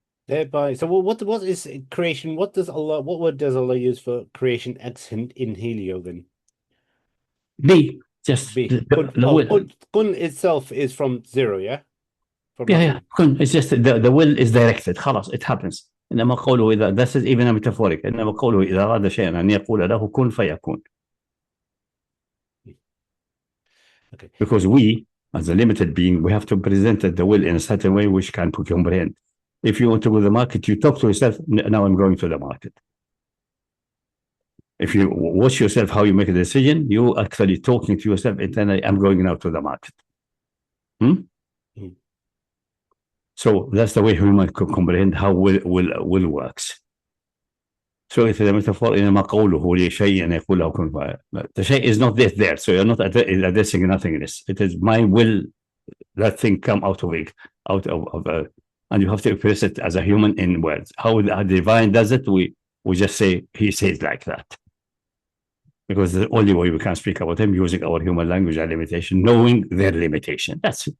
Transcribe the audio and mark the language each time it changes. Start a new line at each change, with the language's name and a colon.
English: Thereby, so what is creation? What word does Allah use for creation ex nihilo then? Be. Just Be. Kun itself is from zero, yeah? From yeah. Kun. It's just the will is directed. خلاص, it happens.
Arabic: إنما قوله إذا,
English: this is even a metaphoric.
Arabic: إنما قوله إذا أراد شيئا أن يقول له كن فيكون.
English: Okay. Because we, as a limited being, we have to present the will in a certain way which can comprehend. If you want to go to the market, you talk to yourself, now I'm going to the market. If you watch yourself how you make a decision, you actually talking to yourself internally, I'm going now to the market. So that's the way human can comprehend how will works. So it's a metaphor in a
Arabic: قوله لشيء أن يقول له كن فيكون.
English: The shay is not there, so you're not addressing nothingness. It is my will, that thing come out of it, and you have to express it as a human in words. How the divine does it, we just say he says like that. Because the only way we can speak about him using our human language and limitation, knowing their limitation. That's it.